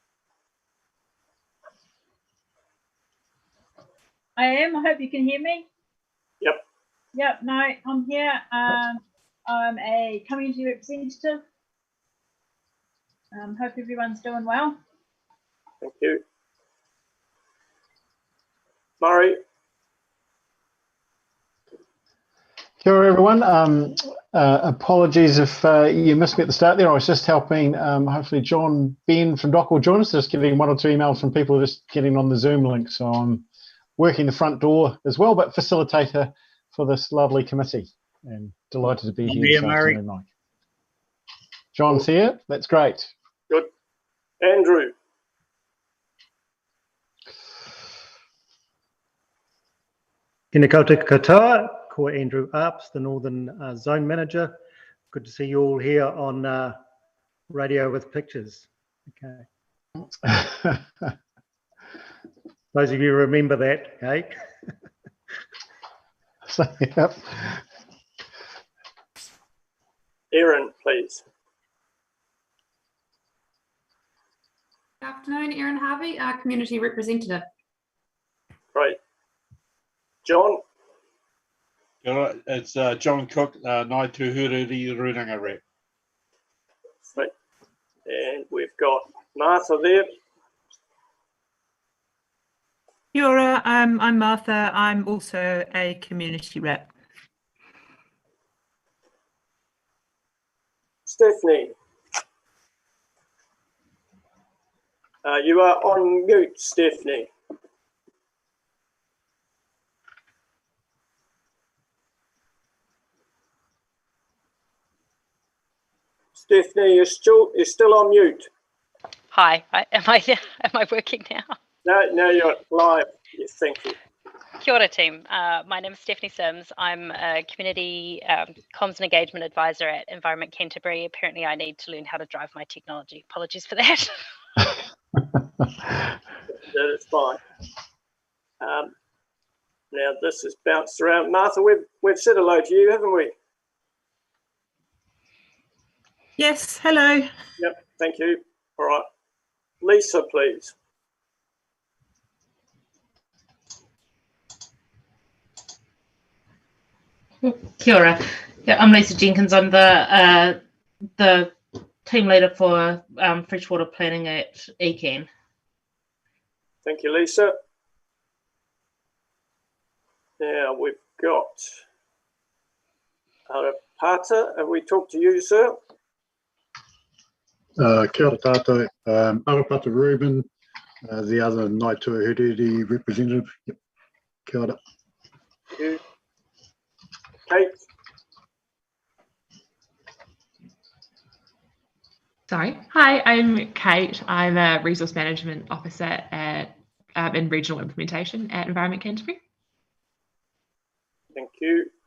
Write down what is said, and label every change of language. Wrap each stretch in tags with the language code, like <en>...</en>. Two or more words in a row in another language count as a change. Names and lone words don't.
<en>I am. I hope you can hear me. Yep. Yep. No, I'm here. I'm a community representative. Hope everyone's doing well. Thank you. Murray.</en> <mi>Kia ora everyone.</mi> <en>Apologies if you missed me at the start there. I was just helping, hopefully John Ben from Doc will join us, just getting 1 or 2 emails from people just getting on the Zoom link. So I'm working the front door as well, but facilitator for this lovely committee, and delighted to be here this afternoon, Mike. John's here. That's great. Good. Andrew.</en> <mi>Kina koutou katoa, ko Andrew Arps,</mi> <en>the Northern Zone Manager. Good to see you all here on Radio with Pictures. Okay. Those of you remember that, okay? So, yep. Erin, please. Good afternoon, Erin Harvey, our Community Representative. Great. John? It's John Cook, Nai Tuhuriri Runanga Rep. Right. And we've got Martha there.</en> <mi>Kia ora,</mi> <en>I'm Martha. I'm also a community rep. Stephanie. You are on mute, Stephanie. Stephanie, you're still on mute. Hi, am I working now? No, you're live. Yes, thank you.</en> <mi>Kia ora team.</mi> <en>My name is Stephanie Sims. I'm a community comms and engagement advisor at Environment Canterbury. Apparently I need to learn how to drive my technology. Apologies for that. That is fine. Now this is bounced around. Martha, we've said hello to you, haven't we? Yes, hello. Yep, thank you. All right. Lisa, please.</en> <mi>Kia ora.</mi> <en>Yeah, I'm Lisa Jenkins. I'm the team leader for freshwater planning at ECAN. Thank you, Lisa. Now we've got Arapata. Have we talked to you, sir?</en> <mi>Kia ora tātou. Arapata Ruben,</mi> <en>the other Ngāi Tuahuriri representative. Yep.</en> <mi>Kia ora.</mi> <en>Thank you. Kate. Sorry. Hi, I'm Kate. I'm a resource management officer at in regional implementation at Environment Canterbury. Thank you.</en>